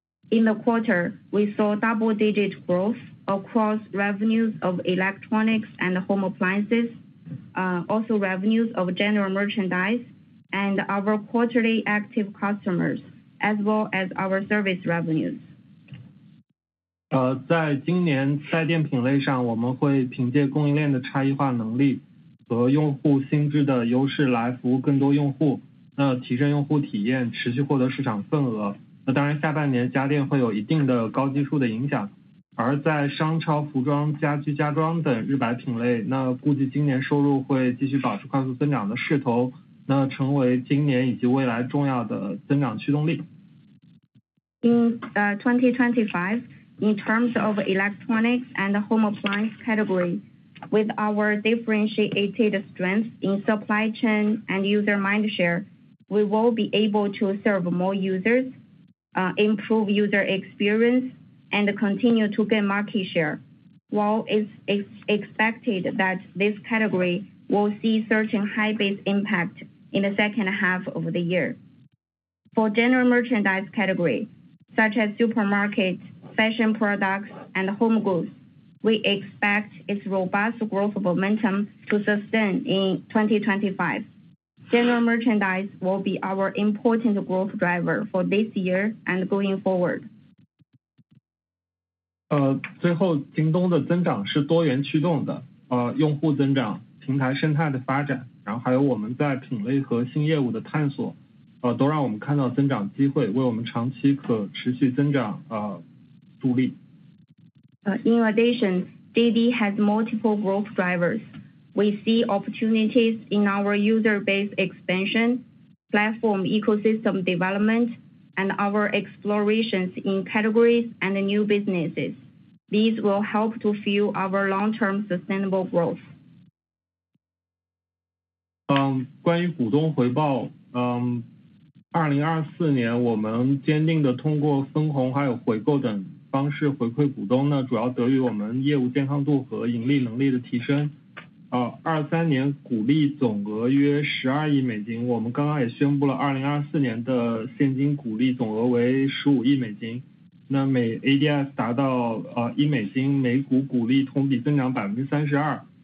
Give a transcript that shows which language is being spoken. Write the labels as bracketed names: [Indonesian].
[English] In the quarter, we saw double-digit growth across revenues of electronics and home appliances, also revenues of general merchandise, and our quarterly active customers, as well as our service revenues. [Chinese] 在今年在电品类上，我们会凭借供应链的差异化能力和用户心智的优势来服务更多用户，提升用户体验，持续获得市场份额。当然下半年家电会有一定的高基数的影响，而在商超、服装、家居、家装等日白品类，估计今年收入会继续保持快速增长的势头，成为今年以及未来重要的增长驱动力。 [English] In 2025, in terms of electronics and home appliance category, with our differentiated strengths in supply chain and user mindshare, we will be able to serve more users, improve user experience, and continue to gain market share. While it's expected that this category will see certain high base impact in the second half of the year. For general merchandise category, such as supermarkets, fashion products, and home goods, we expect its robust growth momentum to sustain in 2025. General merchandise will be our important growth driver for this year and going forward. [Chinese] 最后，京东的增长是多元驱动的，用户增长、平台生态的发展，然后还有我们在品类和新业务的探索，都让我们看到增长机会，为我们长期可持续增长助力。 [English] In addition, JD has multiple growth drivers. We see opportunities in our user base expansion, platform ecosystem development, and our explorations in categories and new businesses. These will help to fuel our long-term sustainable growth. [Chinese] 关于股东回报，2024年我们坚定地通过分红还有回购等方式回馈股东呢，主要得益于我们业务健康度和盈利能力的提升。 23年股利总额约12亿美金，我们刚刚也宣布了2024年的现金股利总额为15亿美金，那每 ADS 达到1美金，每股股利同比增长 32%。